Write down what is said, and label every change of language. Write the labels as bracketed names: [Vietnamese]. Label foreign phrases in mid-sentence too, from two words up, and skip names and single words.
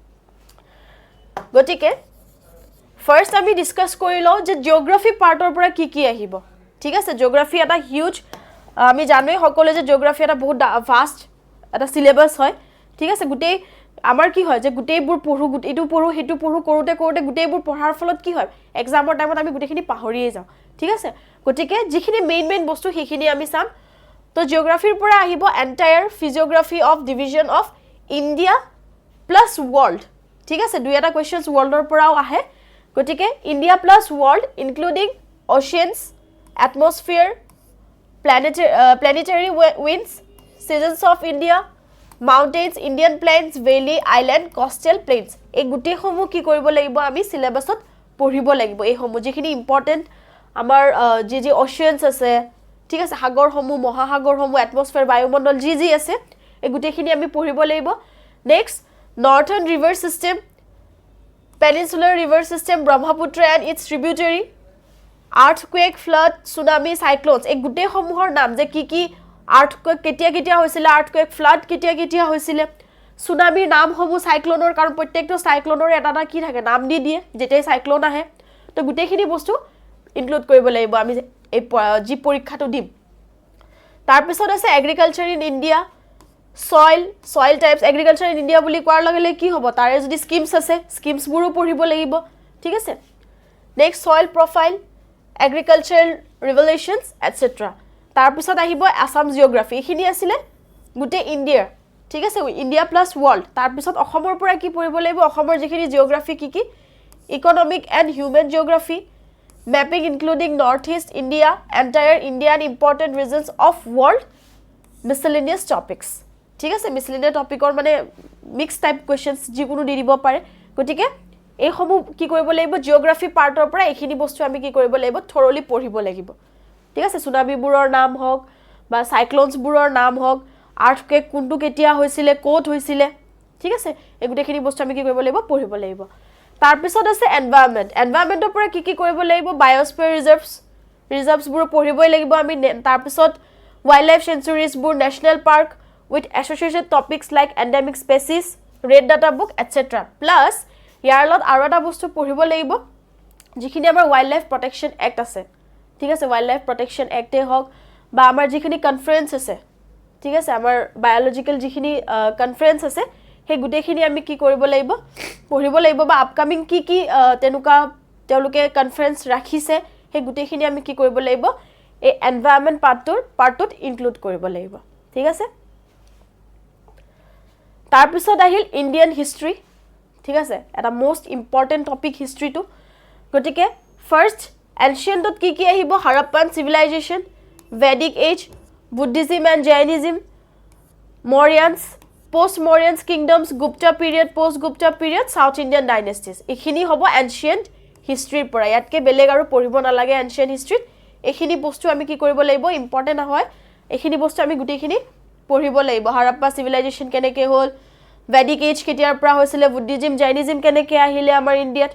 [Assamese] গতিকে ফাৰ্স্ট আমি ডিসকাস কৰি লও যে জিওগ্ৰাফি পাৰ্টৰ পৰা কি আহিব ঠিক আছে জিওগ্ৰাফি এটা হিউজ আমি জানোই সকলো যে জিওগ্ৰাফি এটা বহুত ফাস্ট এটা সিলেবাস হয় ঠিক আছে গুটেই আমাৰ কি হয় যে গুটেইবোৰ পঢ়ু গুটেইটো পঢ়ু হেতু পঢ়ু কৰোতে গুটেইবোৰ পঢ়াৰ ফলত কি হয় এক্সামৰ টাইমত আমি গুটেখিনি পাহৰিয়ে যাও ঠিক আছে গতিকে যিখিনি মেইন বস্তু হেখিনি আমি চাম তো জিওগ্ৰাফিৰ পৰা আহিব [English] entire physiography of division of India plus world [Assamese] ঠিক আছে দুই এটা কোৱেশ্চনছ ওয়াৰ্ল্ডৰ পৰাও আহে গতিকে ইন্ডিয়া [English] plus world including oceans atmosphere planetary winds seasons of India mountains Indian plains valley island coastal plains [Assamese] এই গুটি সমূহ কি কৰিব লাগিব আমি সিলেবাসত পঢ়িব লাগিব এই সমূহ যিখিনি ইম্পৰ্টেন্ট আমাৰ যি ওশিয়ানস আছে ঠিক আছে সাগৰ সমূহ মহাসাগৰ সমূহ এটমস্ফিয়াৰ বায়ুমণ্ডল যি আছে এই গুটিখিনি আমি পঢ়িব লাগিব [English] next northern river system peninsular river system Brahmaputra and its tributary earthquake flood tsunami cyclones [Assamese] এই গুটি সমূহৰ নাম যে কি আৰ্থকুৱেক কেতিয়া হৈছিল [English] earthquake flood [Assamese] কেতিয়া হৈছিল সুনামিৰ নাম সমূহ সাইক্লোনৰ কাৰণ প্ৰত্যেকটো সাইক্লোনৰ এটা কি থাকে নাম দি দিয়ে যেতেই সাইক্লোন আহে তো গুটেখিনি বস্তু ইনক্লুড কৰিব লাগিব আমি এই জি পৰীক্ষাটো দিম তাৰ পিছত আছে [English] agriculture in India soil types agriculture in India [Assamese] বুলি কোৱাৰ লগে লগে কি হ'ব তাৰে যদি স্কিমছ আছে স্কিমছবোৰো পঢ়িব লাগিব ঠিক আছে [English] next soil profile agricultural revelations etc [Assamese] তাৰ পিছত আহিব [English] Assam geography [Assamese] এখিনি আছিল গুটে ইন্ডিয়া ঠিক আছে [English] India plus world [Assamese] তাৰ পিছত অসমৰ পৰা কি পঢ়িব লাগিব অসমৰ যিখিনি জিওগ্ৰাফি কি [English] economic and human geography mapping including northeast India entire India and important regions of world miscellaneous topics [Assamese] ঠিক আছে [English] miscellaneous topic [Assamese] মানে [English] mix type questions [Assamese] যিকোনো দি দিব পাৰে গতিকে এই সমূহ কি কৰিব লাগিব জিওগ্ৰাফি পাৰ্টৰ পৰা এখিনি বস্তু আমি কি কৰিব লাগিব থৰলি পঢ়িব লাগিব ঠিক আছে সুনামিবোৰৰ নাম হওক বা সাইক্লোনছবোৰৰ নাম হওক আৰ্থকুৱেক কোনটো কেতিয়া হৈছিল কোট হৈছিল ঠিক আছে এগুটেখিনি বস্তু আমি কি কৰিব লাগিব পঢ়িব লাগিব তাৰ পিছত আছে এনভায়ৰনমেন্টৰ পৰা কি কৰিব লাগিব [English] biosphere reserves [Assamese] পঢ়িবই লাগিব আমি তাৰ পিছত [English] wild life sanctuaries [Assamese] বোৰ [English] national park with associated topics like endemic species red data book etc plus [Assamese] ইয়াৰ লগত আৰু এটা বস্তু পঢ়িব লাগিব যিখিনি আমাৰ [English] wild life protection act [Assamese] আছে ঠিক আছে [English] wild life protection act [Assamese] হওক বা আমাৰ যিখিনি কনফাৰেন্স আছে ঠিক আছে আমাৰ বায়োলজিক্যাল যিখিনি কনফাৰেন্স আছে হে গুটেখিনি আমি কি কৰিব লাগিব পঢ়িব লাগিব বা আপকামিং কি তেনুকা তেওঁলোকে কনফাৰেন্স ৰাখিছে হে গুটেখিনি আমি কি কৰিব লাগিব এই এনভায়ৰনমেন্ট পাৰ্টটোত ইনক্লুড কৰিব লাগিব ঠিক আছে তাৰ পিছত আহিল [English] Indian history [Assamese] ঠিক আছে এটা [English] most important topic [Assamese] হিষ্ট্ৰীটো গটিকে [English] first ancient [Assamese] কি আহিব [English] Harappan civilization Vedic age Buddhism and Jainism Mauryans post Mauryans kingdoms Gupta period post Gupta period South Indian dynasties [Assamese] এখিনি হ'ব [English] ancient history [Assamese] পৰা ইয়াতকে বেলেগ আৰু পঢ়িব নালাগে [English] ancient history [Assamese] এখিনি বস্তু আমি কি কৰিব লাগিব ইম্পৰ্টেন্ট হয় এখিনি বস্তু আমি গুটেখিনি পঢ়িব লাগিব [English] Harappa civilization [Assamese] কেনেকে হ'ল [English] Vedic age [Assamese] কেতিয়াৰ পৰা হৈছিল [English] Buddhism Jainism [Assamese] কেনেকে আহিলে আমাৰ ইন্ডিয়াত